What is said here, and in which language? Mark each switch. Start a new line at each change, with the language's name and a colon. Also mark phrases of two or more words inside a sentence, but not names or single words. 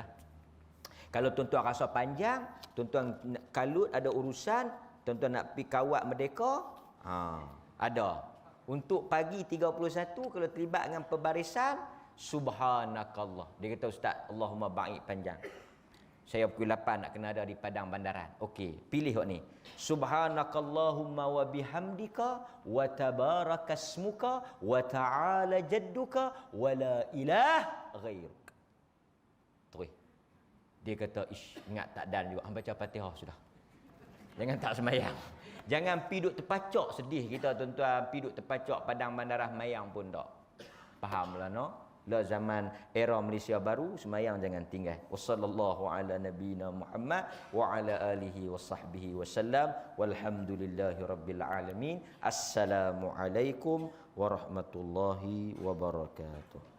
Malay: Kalau tuan-tuan rasa panjang, tuan-tuan kalut ada urusan, tuan-tuan nak pergi kawat Merdeka, ada. Untuk pagi 31 kalau terlibat dengan pembarisan, subhanakallah. Dia kata ustaz,
Arabic: اللهم باعد
Malay: panjang. Saya pukul 8 nak kena ada di Padang Bandaran. Okey, pilih hok ni.
Arabic: سبحانك اللهم وبحمدك وتبارك اسمك وتعالى جدك ولا إله غيرك.
Malay: Terus. Dia kata, ingat tak dan juga, baca Fatihah sudah. Jangan tak semayang. Jangan piduk terpacak sedih kita tuan-tuan, piduk terpacak Padang Bandaran mayang pun tak. Fahamlah no? la zaman era Malaysia baru, sembahyang jangan tinggal.
Arabic: وصلى الله على نبينا محمد وعلى آله وصحبه وسلم والحمد لله رب العالمين. السلام عليكم ورحمة الله وبركاته.